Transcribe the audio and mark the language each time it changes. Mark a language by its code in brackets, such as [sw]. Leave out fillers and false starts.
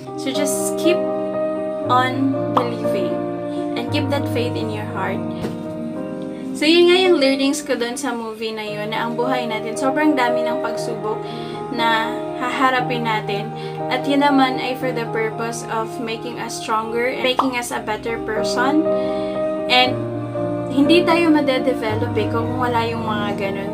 [en] So just keep on believing and keep that faith in your heart. [tl] So yun nga yung learnings ko dun sa movie na yun, na ang buhay natin, sobrang dami ng pagsubok na haharapin natin. At yun naman ay [en] for the purpose of making us stronger and making us a better person. [tl] And hindi tayo madedevelop kung wala yung mga ganun.